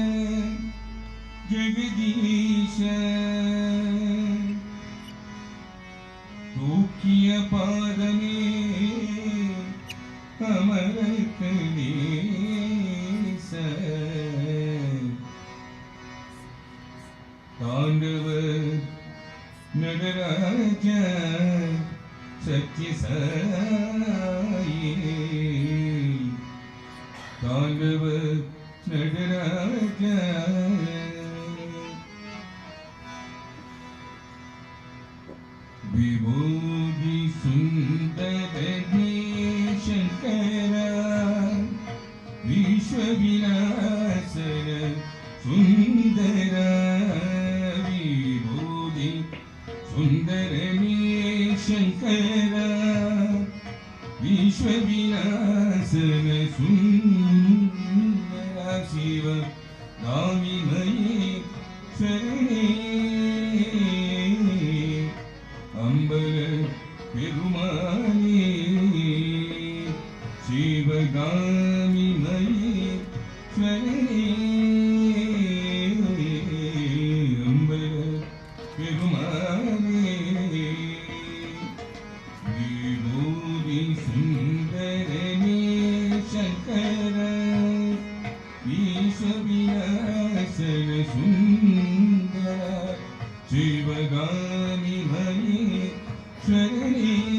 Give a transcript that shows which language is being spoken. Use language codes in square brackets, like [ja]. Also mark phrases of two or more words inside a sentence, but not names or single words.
[ta] ஜெகதீஷ தூக்கிய பாதமே அமர கணேச தாண்டவ நடராஜ சத்யசாயி தாண்டவ நடராஜ [sa] विभूति सुंदर शंकर विश्व विनाशन सुंदर विभूति सुंदर शंकर विश्व विनाशन सुंदर शिव गामी मयि शरणे [ta] அம்பர பெருமானே சிவகாமி மயேஸ்வரனே அம்பர பெருமானே விபூதி சுந்தரனே சங்கர விஸ்வவிநாசன சுந்தர சிவகாமி மயேஸ்வரனே